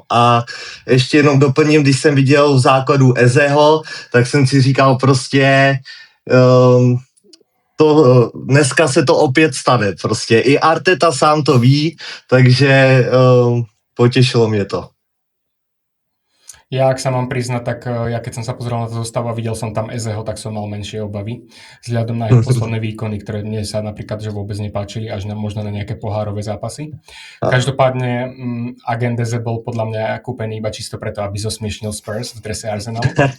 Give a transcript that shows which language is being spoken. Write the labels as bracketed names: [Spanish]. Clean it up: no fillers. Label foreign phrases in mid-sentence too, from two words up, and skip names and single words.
[Czech] A ještě jenom doplním, když jsem viděl v základu Ezeho, tak jsem si říkal prostě... dneska se to opět stane prostě. I Arteta sám to ví, takže potěšilo mě to. [Slovak] Ja, ak sa mám priznať, tak ja keď som sa pozrel na to zostavu a videl som tam Ezeho, tak som mal menšie obavy. Vzhľadom na jeho posledné výkony, ktoré mne sa napríklad že vôbec nepáčili, až možno na nejaké pohárové zápasy. Každopádne agent Eze bol podľa mňa kúpený iba čisto preto, aby zosmiešnil Spurs v drese Arsenalu.